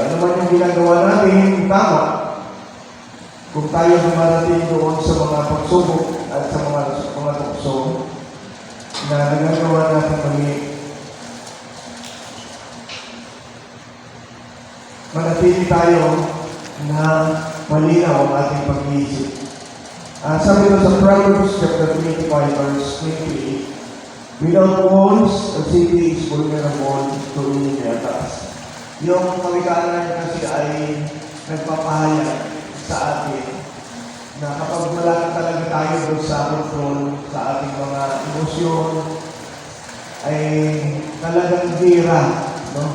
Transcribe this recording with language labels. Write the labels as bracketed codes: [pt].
[tl] Ano man yung ginagawa natin, tama. Kung tayo manatiling doon sa mga pagsubok at sa mga tukso na nagagawa natin mali, manatili tayo na malinaw ang ating pag-iisip. Sabi ko sa [en] Proverbs chapter 25 verse 28, without walls, a city is vulnerable to any attacks. [tl] Yung kawikaan kasi ay nagpapahayag sa atin na kapag wala talaga tayo doon sa control sa ating mga emosyon, ay talagang hira, no?